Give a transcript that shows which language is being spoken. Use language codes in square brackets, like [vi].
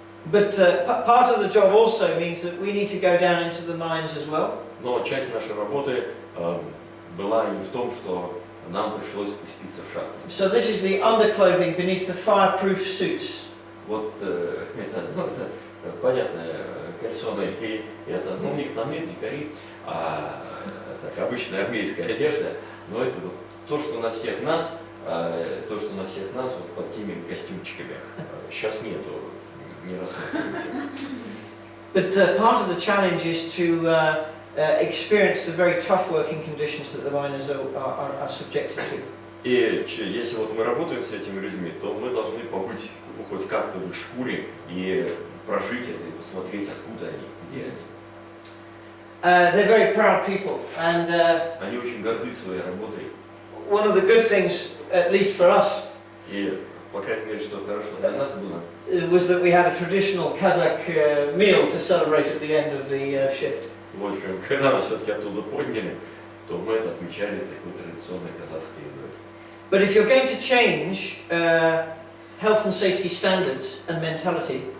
[en] But part of the job also means that we need to go down into the mines as well. [ru] Но часть нашей работы была и в том, что нам пришлось спуститься в шахту. [en] So this is the underclothing beneath the fireproof suits. [ru] Вот это понятно, кальсоны и это, у них там нет дикари, так, обычная армейская одежда, но это вот то, что на всех нас, вот под теми костюмчиками. Сейчас нету, не рассматривайте. [en] But part of the challenge is to experience the very tough working conditions that the miners are subjected to. [ru] И если вот мы работаем с этими людьми, то мы должны побыть хоть как-то в их шкуре и прожить это, и посмотреть, откуда они, где они. [en] They're very proud people, and [ru] Они очень горды своей работой. [en] one of the good things, at least for us, [ru] И, по крайней мере, что хорошо для нас было, [en] was that we had a traditional Kazakh meal to celebrate at the end of the shift. [ru] в общем, когда нас все-таки оттуда подняли, то мы это отмечали такой традиционной казахской едой. [en] But if you're going to change health and safety standards and mentality,